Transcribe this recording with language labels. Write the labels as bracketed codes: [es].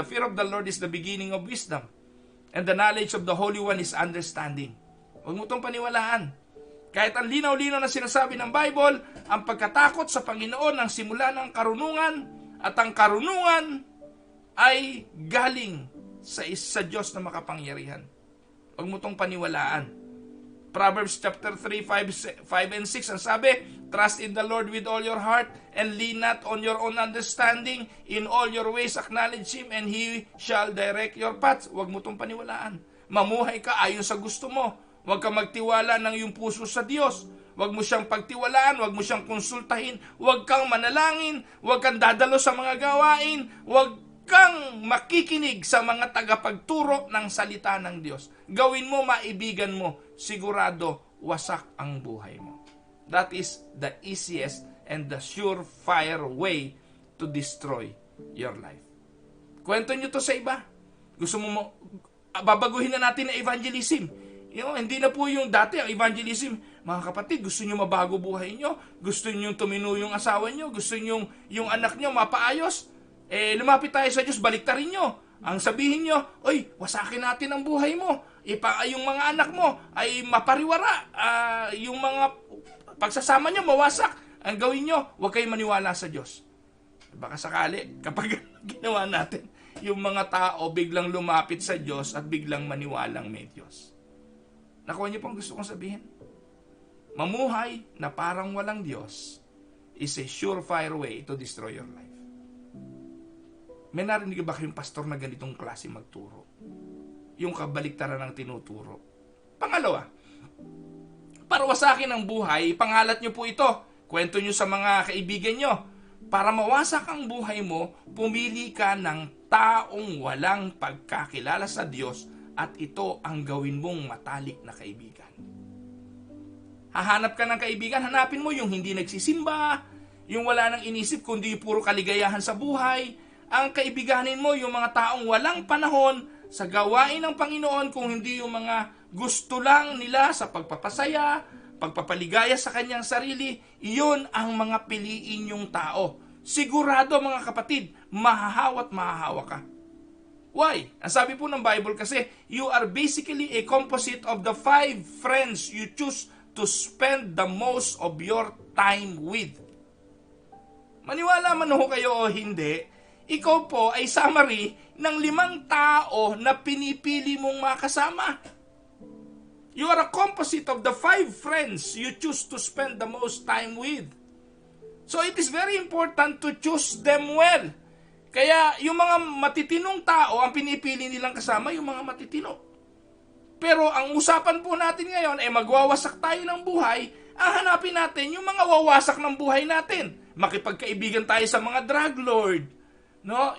[en] The fear of the Lord is the beginning of wisdom, and the knowledge of the Holy One is understanding. [tl] Huwag mo itong paniwalaan. Kahit ang linaw-linaw na sinasabi ng Bible, ang pagkatakot sa Panginoon ang simula ng karunungan, at ang karunungan ay galing sa Diyos na makapangyarihan. Huwag mo itong paniwalaan. [en] Proverbs chapter 3, 5 and 6, [tl] ang sabi, [en] trust in the Lord with all your heart and lean not on your own understanding. In all your ways acknowledge Him and He shall direct your paths. [tl] Huwag mo itong paniwalaan. Mamuhay ka ayon sa gusto mo. Huwag ka magtiwala ng iyong puso sa Diyos. Huwag mo siyang pagtiwalaan, huwag mo siyang konsultahin, huwag kang manalangin, huwag kang dadalo sa mga gawain, huwag kang makikinig sa mga tagapagturo ng salita ng Diyos. Gawin mo, maibigan mo, sigurado wasak ang buhay mo. [en] That is the easiest and the surefire way to destroy your life. [tl] Kwento nyo to sa iba. Gusto mo babaguhin na natin ang evangelism. Hindi na po yung dati ang evangelism. Mga kapatid, gusto nyo mabago buhay nyo? Gusto nyo tumino yung asawa nyo? Gusto nyo yung anak nyo mapaayos? Lumapit tayo sa Diyos, baliktarin nyo. Ang sabihin nyo, oy, wasakin natin ang buhay mo. Yung mga anak mo ay mapariwara. Yung mga pagsasama nyo mawasak. Ang gawin nyo, huwag kayong maniwala sa Diyos. Baka sakali, kapag ginawa natin, yung mga tao biglang lumapit sa Diyos at biglang maniwalang may Diyos. Nakuha niyo pang gusto kong sabihin? Mamuhay na parang walang Diyos [en] is a surefire way to destroy your life. [tl] May narinig ba kayong pastor na ganitong klase magturo? Yung kabaliktaran ng tinuturo. Pangalawa, para wasakin ang buhay, pangalat nyo po ito. Kwento nyo sa mga kaibigan nyo. Para mawasak ang buhay mo, pumili ka ng taong walang pagkakilala sa Diyos at ito ang gawin mong matalik na kaibigan. Hahanap ka ng kaibigan, hanapin mo yung hindi nagsisimba, yung wala nang inisip kundi puro kaligayahan sa buhay. Ang kaibiganin mo yung mga taong walang panahon sa gawain ng Panginoon kung hindi yung mga gusto lang nila sa pagpapasaya, pagpapaligaya sa kanyang sarili. Iyon ang mga piliin yung tao. Sigurado mga kapatid, mahahawa ka. [en] Why? [tl] Ang sabi po ng Bible kasi, [en] you are basically a composite of the 5 friends you choose to spend the most of your time with. [tl] Maniwala man ho kayo o hindi, ikaw po ay summary ng 5 tao na pinipili mong makasama. [en] You are a composite of the 5 friends you choose to spend the most time with. So it is very important to choose them well. [tl] Kaya yung mga matitinong tao, ang pinipili nilang kasama, yung mga matitino. Pero ang usapan po natin ngayon ay magwawasak tayo ng buhay, ang hanapin natin yung mga wawasak ng buhay natin. Makipagkaibigan tayo sa mga drug lord, No?